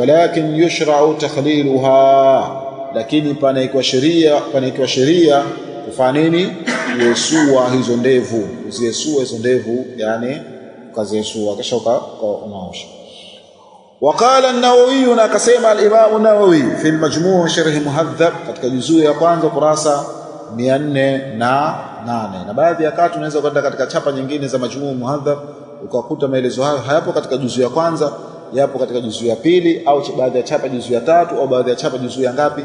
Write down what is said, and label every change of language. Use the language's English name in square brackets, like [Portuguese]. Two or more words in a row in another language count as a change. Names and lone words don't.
[Arabic] Walakin yushra'u takhliluha, [Swahili] lakini panaikuwa sheria kufanya nini, kuesua hizo ndevu, uziesua hizo ndevu, yani ukaziesua kisha unaosha. Waqala an-Nawawi, na akasema al-Imam an-Nawawi fi al-Majmu' sharh Muhadhab, katika juzuu ya kwanza kurasa 408. Na baadhi ya kati unaweza kwenda katika chapa nyingine za Majmu' Muhadhab ukakuta maelezo hayo hayapo katika juzu ya kwanza, yapo katika juzu ya pili, au baadhi ya chapa juzu ya 3, au baadhi ya chapa juzu ya ngapi?